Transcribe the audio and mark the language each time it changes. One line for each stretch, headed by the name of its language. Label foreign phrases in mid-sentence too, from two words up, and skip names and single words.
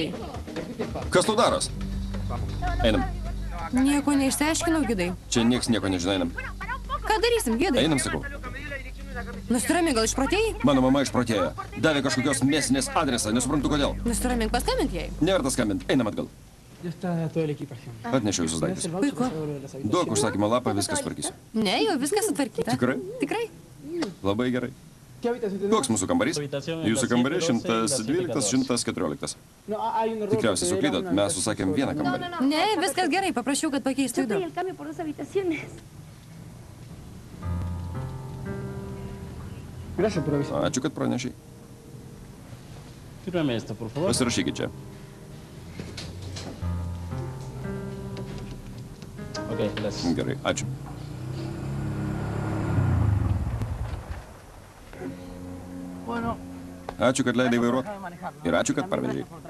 Lithuanian: Kas tu daros? Einam. Nieko neišsiaiškinau, Gidai. Čia nieks nieko nežino, einam. Ką darysim, Gidai? Einam, sakau. Nusirami, gal išprotėjai? Mano mama išprotėjo. Davė kažkokios mėsinės adresą, nesuprantu kodėl. Nusiramink, paskambint jai. Neverta skambint, einam atgal.
Spanish: Ya está toda la equipación.
Lithuanian: Atnešiau visus daiktus. Puiku. Duok užsakymo lapą, viskas tvarkysiu. Ne, jau viskas sutvarkyta. Tikrai? Tikrai. Labai gerai. Koks mūsų kambarys? Jūsų kambarys 112-114. Tikriausiai suklydot, mes susakėm vieną kambarį. Ne, viskas gerai, paprašiau, kad pakeistų du. Ačiū, kad pranešiai.
Spanish: Fírmame esto, por favor.
Lithuanian: Pasirašykit čia.
Spanish: Ok, gracias.
Lithuanian: Gerai, ačiū. Ačiū, kad leidai vairuoti. Ir ačiū, kad parvežėjai.